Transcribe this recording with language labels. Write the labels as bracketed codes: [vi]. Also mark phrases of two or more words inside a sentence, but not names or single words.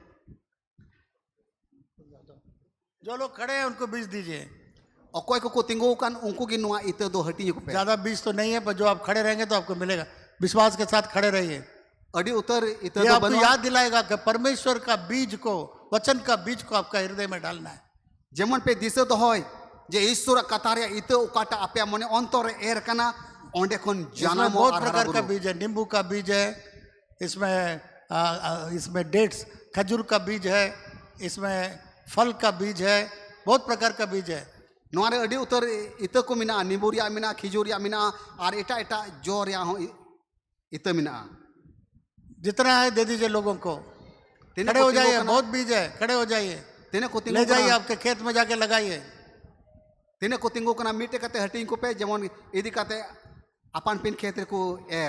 [hi] जो लोग खड़े हैं उनको बीज दीजिए। [sat] ओकोय को तिंगो कान उनको की नुआ इते दो हटी पे [hi] ज़्यादा बीज तो नहीं है, पर जो आप खड़े रहेंगे तो आपको मिलेगा। विश्वास के साथ खड़े रहिए। [sat] अडी उतर इते [hi] ये दो आपको बनवा याद दिलाएगा कि परमेश्वर का बीज को, वचन का बीज को आपका हृदय में डालना है। [sat] जेमन पे दिसे तो होय जे ईश्वर कथा रे इते उकाटा आपे मने अंतर एर कना ओंडे कोन [hi] इसमें जन्म बहुत और प्रकार का बीज है, नींबू का बीज है, इसमें डेट्स खजूर का बीज है, इसमें फल का बीज है, बहुत प्रकार का बीज है। [sat] नोरे अडी उतर इते को मिना नींबूरिया मिना खिजूरिया मिना और एटा एटा जो रिया हो इते मिना। [hi] जितना है दे दीजिए लोगों को। खड़े हो जाइए, बहुत बीज है, खड़े हो जाइए, [sat] तेने को [hi] ले जाइए, आपके खेत में जाके लगाइए। [sat] तिने को तिंगु कना मीटे कते हटिंग को पे जेमन इदी कते अपन पिन खेत को एर।